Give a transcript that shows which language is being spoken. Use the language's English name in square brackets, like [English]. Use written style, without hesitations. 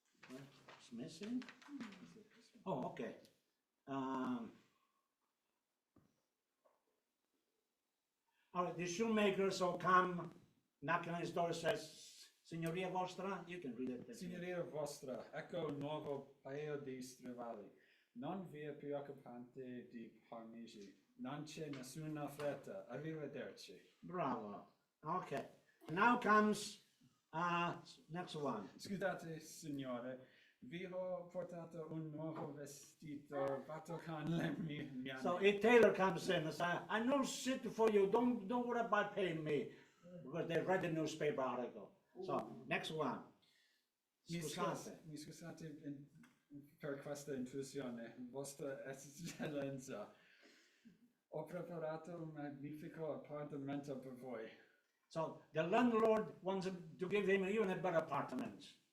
[English] It's missing? Oh, okay. All right, the shoemakers will come, knock on his door, says, [Italian] Signoria vostra, [English] you can read it. [Italian] Signoria vostra, ecco un nuovo paio di stivali. Non vi preoccupate di parmigi. Non c'è nessuna fretta. Arrivederci. [English] Bravo. Okay. Now comes next one. [Italian] Scusate, signore, vi ho portato un nuovo vestito fatto con le mie mani. [English] So a tailor comes in and says, I know shit for you. Don't worry about paying me, because they read the newspaper article. So next one. [Italian] Mi Scusate. scusate per questa intrusione, Vostra Eccellenza. Ho preparato un magnifico appartamento per voi. [English] So the landlord wants to give him even a better apartment.